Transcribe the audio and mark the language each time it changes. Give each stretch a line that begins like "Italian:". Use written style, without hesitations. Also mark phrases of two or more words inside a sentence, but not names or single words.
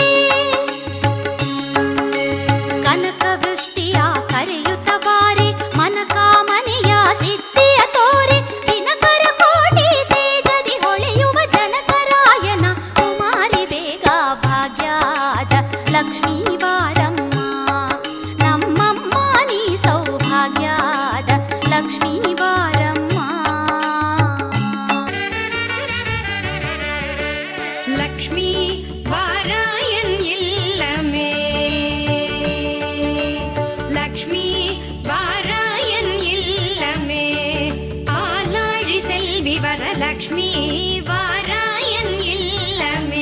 Kannada: ಕನಕವೃಷ್ಟಿಯ ಕರೆಯುತ್ತ ಬಾರೆ ಮನಕಾಮನೆಯ ಸಿದ್ಧಿಯ ತೋರೆ. ದಿನಕರ ಕೋಟಿ ತೇಜದಿ ಹೊಳೆಯುವ ಜನಕರಾಯನ ಕುಮಾರಿ ಬೇಗ ಭಾಗ್ಯಾದ ಲಕ್ಷ್ಮೀ ಬಾರಮ್ಮ, ನಮ್ಮಮ್ಮ ನೀ ಸೌಭಾಗ್ಯಾದ ಲಕ್ಷ್ಮೀ ಬಾರಮ್ಮ.
Tamil: லக்ஷ்மி வாராயன் இல்லமே. லக்ஷ்மி வாராயன் இல்லமே. ஆலாழி செல்வி வரலக்ஷ்மி வாராயன் இல்லமே.